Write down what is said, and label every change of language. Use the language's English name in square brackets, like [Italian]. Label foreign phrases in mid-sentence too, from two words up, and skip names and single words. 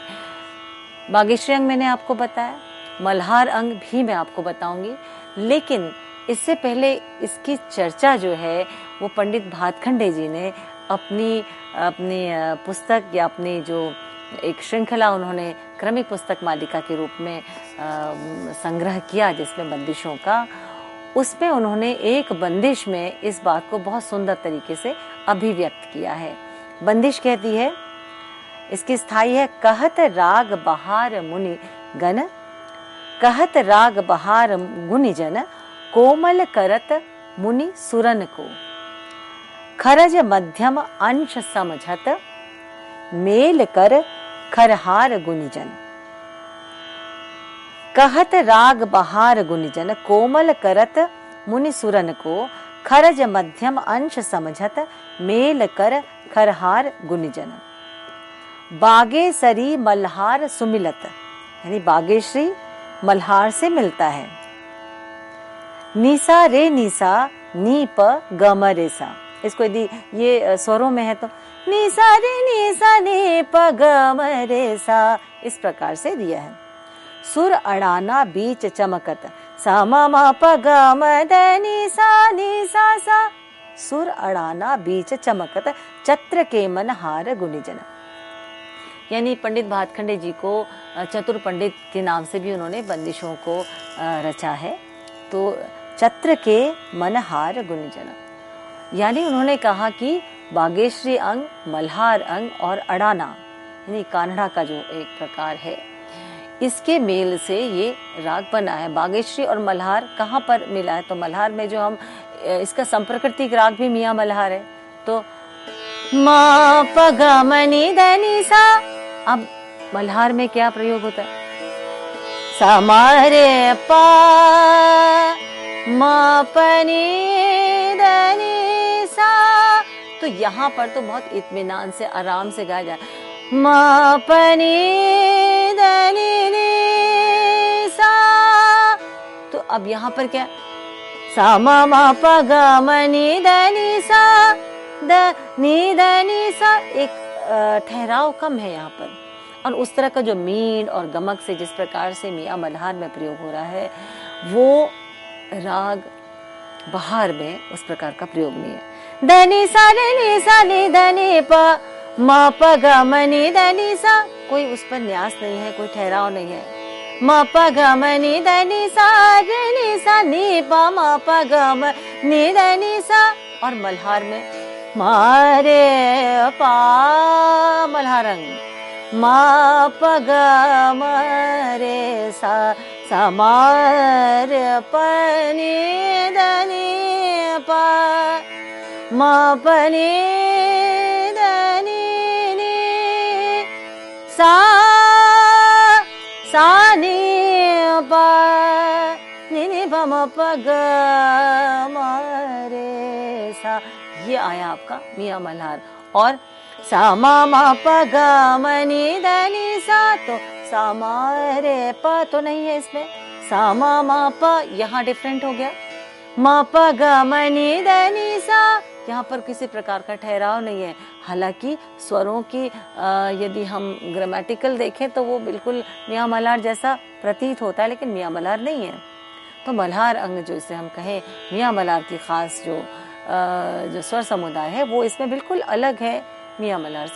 [Hindi] बागेश्वरी अंग मैंने आपको बताया, मल्हार अंग भी मैं आपको बताऊंगी, लेकिन इससे पहले इसकी चर्चा जो है वो पंडित भातखंडे जी ने अपनी पुस्तक या अपनी जो एक श्रृंखला उन्होंने क्रमिक पुस्तक मालिका के रूप में संग्रह किया जिसमें बंदिशों का, उसमें उन्होंने एक बंदिश में इस बात को बहुत सुंदर तरीके से अभिव्यक्त किया है। बंदिश कहती है, इसकी स्थाई है, कहत राग बहार मुनि गण, कहत राग बहार गुनि जन, कोमल करत मुनि सुरन को, खरज मध्यम अंश समझत, मेल कर खरहार गुनिजन। कहत राग बहार गुनिजन, कोमल करत मुनि सुरन को, खरज मध्यम अंश समझत, मेल कर खरहार गुनिजन। बागेसरी मल्हार सुमिलत, यानी बागेश्वरी मल्हार से मिलता है। निसा रे निसा नी प गम रे सा, इसको यदि ये स्वरों में है तो निसा रे निसा नी प गम रे सा, इस प्रकार से दिया है। सुर अड़ाना बीच चमकत, सा म म प ग म द नि सा सा, सुर अड़ाना बीच चमकत, चत्र के मन हार गुनिजन। यानी पंडित भातखंडे जी को चतुर पंडित के नाम से भी उन्होंने बंदिशों को रचा है। तो चत्र के मनहार गुनिजन, यानी उन्होंने कहा कि बागेश्वरी अंग, मल्हार अंग और अड़ाना यानी कान्हड़ा का जो एक प्रकार है, इसके मेल से ये राग बना है। बागेश्वरी और मल्हार कहाँ पर मिला है? तो मल्हार में जो हम इसका संप्रकृतिक राग भी मियाँ मल्हार है। तो मा प ग म नि द नि सा, अब मल्हार में क्या प्रयोग होता है? सा म रे प म प नि द नि सा, तो यहाँ पर तो बहुत इत्मीनान से आराम से गाया जाए, म प नि द नि सा। तो अब यहाँ पर क्या? सा म म प ग म नि द नि सा, द नि द नि सा, एक ठहराव कम है यहाँ पर। और उस तरह का जो मीण और गमक से जिस प्रकार से मियाँ मल्हार में प्रयोग हो रहा है, वो राग बहार में उस प्रकार का प्रयोग नहीं है। द नि सा रे नि सा नि द नि प म प ग म नि द नि सा, कोई उस पर न्यास नहीं है, कोई ठहराव नहीं है। म प ग म नि द नि सा रे नि सा नि प म प ग म नि द नि सा। और मल्हार में म रे प, मल्हार अंग, म प ग म रे सा, सा म रे प नि द नि प, म प नि द नि नि सा, सा नि प नि नि प म प ग म रे सा, ये आया आपका मियाँ मल्हार। और सा म म प ग म नि द नि सा, तो सा म रे प तो नहीं है इसमें, सा म म प यहाँ डिफरेंट हो गया। म प ग म नि द नि सा, यहाँ पर किसी प्रकार का ठहराव नहीं है। हालांकि स्वरों की यदि हम ग्रामेटिकल देखें तो वो बिल्कुल मियाँ मल्हार जैसा प्रतीत होता है, लेकिन मियाँ मल्हार नहीं है। तो मल्हार अंग जो इसे हम कहें, मियाँ मल्हार की खास जो स्वर समुदाय है, वो इसमें बिल्कुल अलग है मियाँ मल्हार से।